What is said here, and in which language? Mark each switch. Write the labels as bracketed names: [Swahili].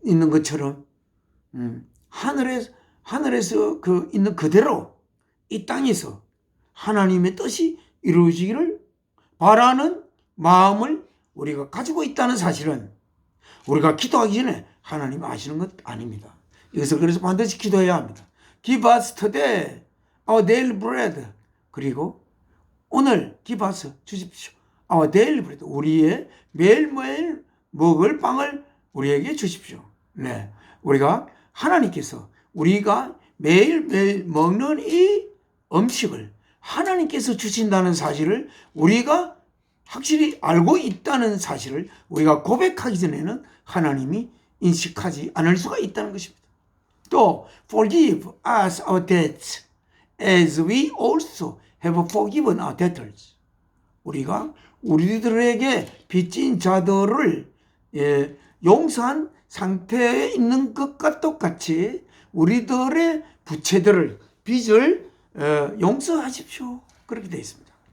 [Korean] 것처럼 하늘에서 있는 그대로 이 땅에서 하나님의 뜻이 이루어지기를 바라는 마음을 우리가 가지고 있다는 사실은 우리가 기도하기 전에 하나님 아시는 것 아닙니다. 이것을 그래서 반드시 기도해야 합니다. [English] Give us today our daily bread. [Korean] 그리고 오늘 [English] give us [Korean] 주십시오. [English] our daily bread. [Korean] 우리의 매일매일 먹을 빵을 우리에게 주십시오. 네, 우리가 하나님께서 우리가 매일매일 먹는 이 음식을 하나님께서 주신다는 사실을 우리가 확실히 알고 있다는 사실을 우리가 고백하기 전에는 하나님이 인식하지 않을 수가 있다는 것입니다. 또 [English] forgive us our debts as we also have forgiven our debtors. [Korean] 우리가 우리들에게 빚진 자들을 용서한 상태에 있는 것과 똑같이 우리들의 부채들을, 빚을 용서하십시오. 그렇게 되어 있습니다.